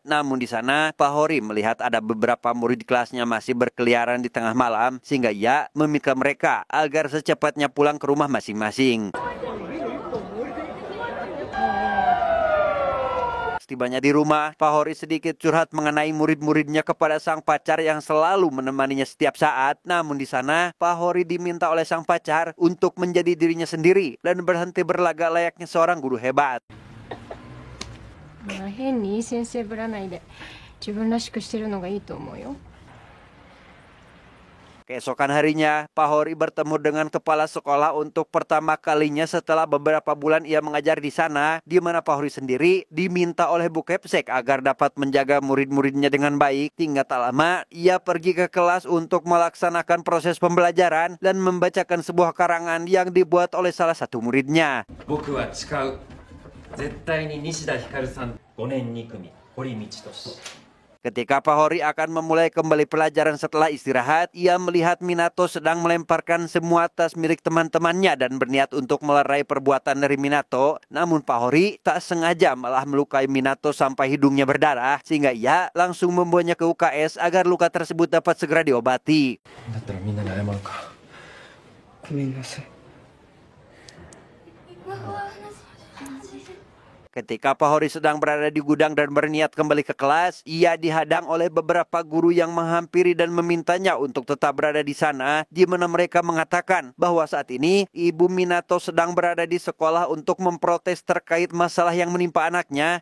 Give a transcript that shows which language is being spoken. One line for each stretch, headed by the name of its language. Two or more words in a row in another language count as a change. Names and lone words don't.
Indonesian: Namun di sana, Pak Hori melihat ada beberapa murid kelasnya masih berkeliaran di tengah malam, sehingga ia meminta mereka agar secepatnya pulang ke rumah masing-masing. Setibanya di rumah, Pak Hori sedikit curhat mengenai murid-muridnya kepada sang pacar yang selalu menemaninya setiap saat. Namun di sana, Pak Hori diminta oleh sang pacar untuk menjadi dirinya sendiri dan berhenti berlagak layaknya seorang guru hebat.
Japanese: まあ変にいい先生ぶらないで自分らしくしてるのがいいと思うよ。
Indonesian: Keesokan harinya, Pak Hori bertemu dengan kepala sekolah untuk pertama kalinya setelah beberapa bulan ia mengajar di sana, di mana Pak Hori sendiri diminta oleh Bu Kepsek agar dapat menjaga murid-muridnya dengan baik. Hingga tak lama, ia pergi ke kelas untuk melaksanakan proses pembelajaran dan membacakan sebuah karangan yang dibuat oleh salah satu muridnya.
Japanese: 僕は誓う絶対に西田ひかるさん5年2組堀道俊
Indonesian: Ketika Pak Hori akan memulai kembali pelajaran setelah istirahat, ia melihat Minato sedang melemparkan semua tas milik teman-temannya dan berniat untuk melerai perbuatan dari Minato. Namun Pak Hori tak sengaja malah melukai Minato sampai hidungnya berdarah, sehingga ia langsung membawanya ke UKS agar luka tersebut dapat segera diobati.
Japanese: だったらみんなに謝るか。ごめんなさい。
Indonesian: Ketika Pak Hori sedang berada di gudang dan berniat kembali ke kelas, ia dihadang oleh beberapa guru yang menghampiri dan memintanya untuk tetap berada di sana, di mana mereka mengatakan bahwa saat ini Ibu Minato sedang berada di sekolah untuk memprotes terkait masalah yang menimpa anaknya.